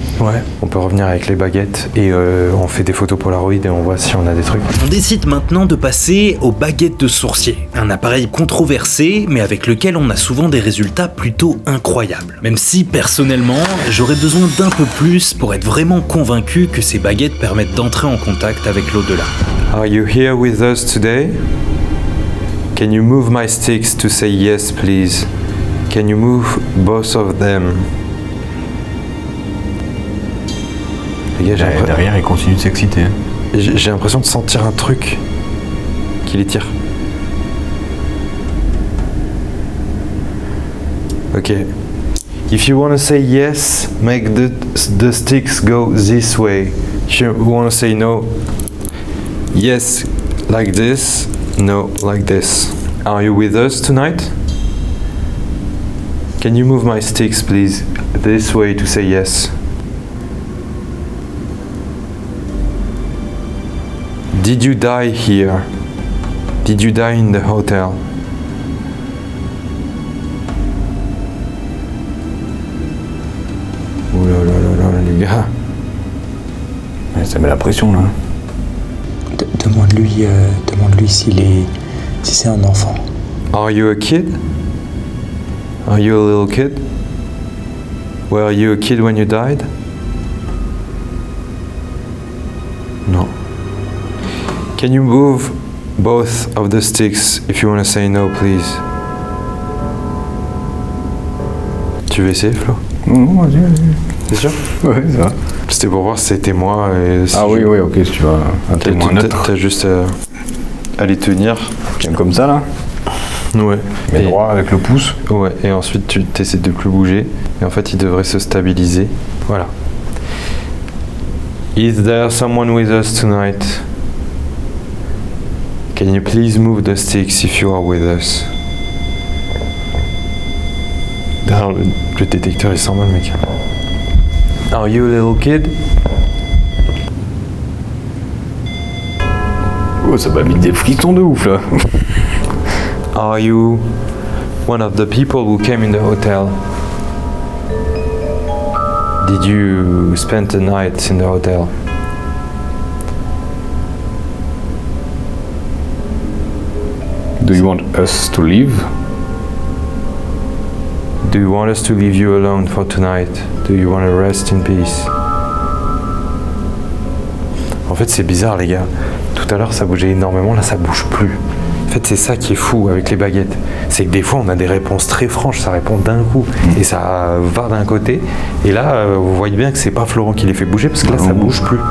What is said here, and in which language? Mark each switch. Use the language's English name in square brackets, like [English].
[French] Ouais, on peut revenir avec les baguettes et on fait des photos Polaroid et on voit si on a des trucs. On décide maintenant de passer aux baguettes de sourcier, un appareil controversé mais avec lequel on a souvent des résultats plutôt incroyables. Même si personnellement, j'aurais besoin d'un peu plus pour être vraiment convaincu que ces baguettes permettent d'entrer en contact avec l'au-delà. [English] Are you here with us today? Can you move my sticks to say yes, please? Can you move both of them? [French] Les gars, derrière, il continue de s'exciter. J'ai l'impression de sentir un truc qui les tire. Ok. [English] If you want to say yes, make the sticks go this way. If you want to say no, yes, like this. No, like this. Are you with us tonight? Can you move my sticks, please, this way to say yes? Did you die here? Did you die in the hotel? [French] Ouh là là là là, les gars. Ouais, ça met la pression là. Demande-lui si c'est un enfant. [English] Are you a kid? Are you a little kid? Were you a kid when you died? No. Can you move both of the sticks if you want to say no, please? [French] Tu veux essayer, Flo? Non, vas-y. C'est sûr? Ouais, ça va. C'était pour voir si c'était moi. Et si oui, ok, si tu vois un témoin neutre. T'as juste à les tenir. Tiens comme ça, là. Ouais. Mais droit avec le pouce. Ouais, et ensuite tu essaies de plus bouger. Et en fait, il devrait se stabiliser. Voilà. [English] Is there someone with us tonight? Can you please move the sticks if you are with us? [French] Derrière le détecteur, il s'en va, le mec. [English] Are you a little kid? [French] Oh, ça m'a mis des frissons de ouf, là. [English] Are you one of the people who came in the hotel? Did you spend the night in the hotel? Do you want us to leave? Do you want us to leave you alone for tonight? Do you want to rest in peace? [French] En fait, c'est bizarre, les gars. Tout à l'heure, ça bougeait énormément, là, ça bouge plus. En fait, c'est ça qui est fou avec les baguettes. C'est que des fois, on a des réponses très franches, ça répond d'un coup. Et ça va d'un côté. Et là, vous voyez bien que c'est pas Florent qui les fait bouger, parce que là, ça bouge plus.